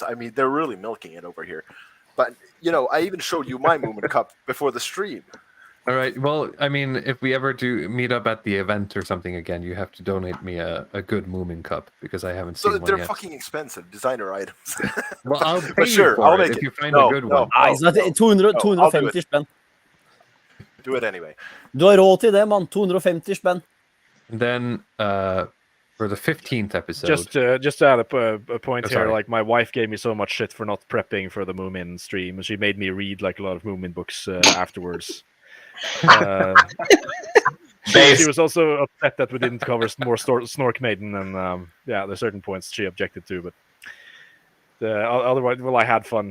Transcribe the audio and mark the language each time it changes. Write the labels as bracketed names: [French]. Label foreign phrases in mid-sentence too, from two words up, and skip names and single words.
[English] I mean, they're really milking it over here. But I even showed you my Moomin cup before the stream. All right. Well, I mean, if we ever do meet up at the event or something again, you have to donate me a good Moomin cup because I haven't seen one They're yet. fucking expensive designer items. Well, I'll pay But sure, you for I'll it make if it. you find a good one. [Norwegian] Nei, så det er 250 spenn. [English] Do it anyway. [Norwegian] Du har råd til det, mann. 250 spenn. [English] And then for the 15th episode, Just to add a point Oh, here, sorry. like my wife gave me so much shit for not prepping for the Moomin stream, and she made me read like a lot of Moomin books afterwards. She was also upset that we didn't cover more Snork Maiden, and there's certain points she objected to, but otherwise, well, I had fun.